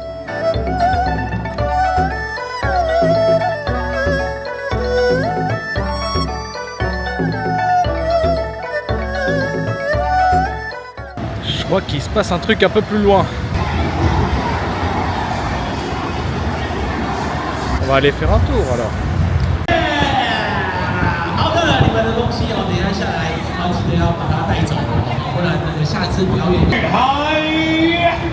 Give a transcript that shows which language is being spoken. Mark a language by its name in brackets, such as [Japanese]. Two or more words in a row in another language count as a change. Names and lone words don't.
[French] Je crois qu'il se passe un truc un peu plus loin. On va aller faire un tour alors. [Chinese] 记得要把它带走哦，不然那个下次表演。嗨！